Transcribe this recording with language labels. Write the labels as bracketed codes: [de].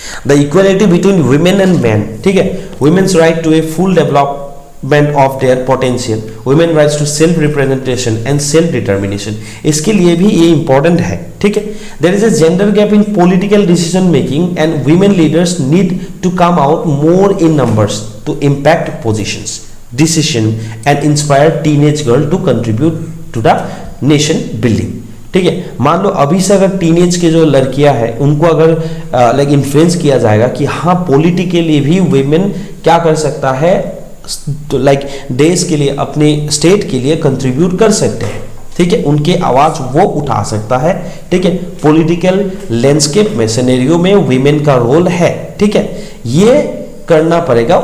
[en] The equality between women and man. ठीक है, women's right to a full development of their potential, women rights to self representation and self determination. [hi] इसके लिए भी ये important है. ठीक है, [en] There is a gender gap in political decision making and women leaders need to come out more in numbers. to impact positions, decision and inspire teenage girl to contribute to the nation building. [hi] ठीक है, मान लो अभी से अगर teenage के जो लड़कियां हैं उनको अगर लाइक इन्फ्लुएंस किया जाएगा कि हाँ पॉलिटिकली भी वुमेन क्या कर सकता है, तो लाइक देश के लिए अपने स्टेट के लिए कंट्रीब्यूट कर सकते हैं, ठीक है, उनके आवाज वो उठा सकता है, ठीक है, पॉलिटिकल लैंडस्केप में सिनेरियो में वुमेन का रोल है, ठीक है, ये करना पड़ेगा।